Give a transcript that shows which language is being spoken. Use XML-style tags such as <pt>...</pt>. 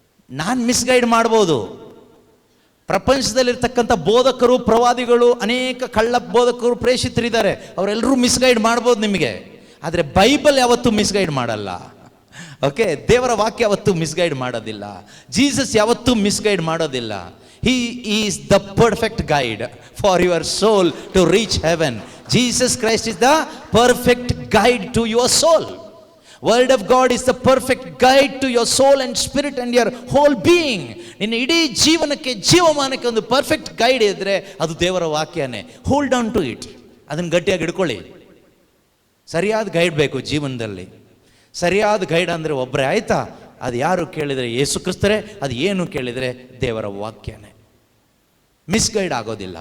<kn>ನಾನು ಮಿಸ್ಗೈಡ್ ಮಾಡ್ಬೋದು. ಪ್ರಪಂಚದಲ್ಲಿರ್ತಕ್ಕಂಥ ಬೋಧಕರು, ಪ್ರವಾದಿಗಳು, ಅನೇಕ ಕಳ್ಳ ಬೋಧಕರು, ಪ್ರೇಷಿತರಿದ್ದಾರೆ, ಅವರೆಲ್ಲರೂ ಮಿಸ್ಗೈಡ್ ಮಾಡ್ಬೋದು ನಿಮಗೆ. ಆದರೆ ಬೈಬಲ್ ಯಾವತ್ತೂ ಮಿಸ್ಗೈಡ್ ಮಾಡಲ್ಲ. ಓಕೆ, ದೇವರ ವಾಕ್ಯ ಯಾವತ್ತೂ ಮಿಸ್ಗೈಡ್ ಮಾಡೋದಿಲ್ಲ. ಜೀಸಸ್ ಯಾವತ್ತೂ ಮಿಸ್ಗೈಡ್ ಮಾಡೋದಿಲ್ಲ.</kn> <en>He is the perfect guide for your soul to reach heaven. Jesus Christ is the perfect guide to your soul. Word of God is the perfect guide to your soul and spirit and your whole being.</en> <kn>ನಿನ್ನ ಇಡೀ ಜೀವನಕ್ಕೆ, ಜೀವಮಾನಕ್ಕೆ ಒಂದು perfect guide ಇದ್ದರೆ ಅದು ದೇವರ ವಾಕ್ಯನೇ.</kn> <en>Hold on to it.</en> <kn>ಅದನ್ನು ಗಟ್ಟಿಯಾಗಿ ಹಿಡ್ಕೊಳ್ಳಿ. ಸರಿಯಾದ ಗೈಡ್ ಬೇಕು ಜೀವನದಲ್ಲಿ. ಸರಿಯಾದ ಗೈಡ್ ಅಂದರೆ ಒಬ್ಬರೇ, ಆಯ್ತಾ? ಅದು ಯಾರು ಕೇಳಿದರೆ ಯೇಸು ಕ್ರಿಸ್ತರೇ, ಅದು ಏನು ಕೇಳಿದರೆ ದೇವರ ವಾಕ್ಯನೇ. ಮಿಸ್ಗೈಡ್ ಆಗೋದಿಲ್ಲ.</kn>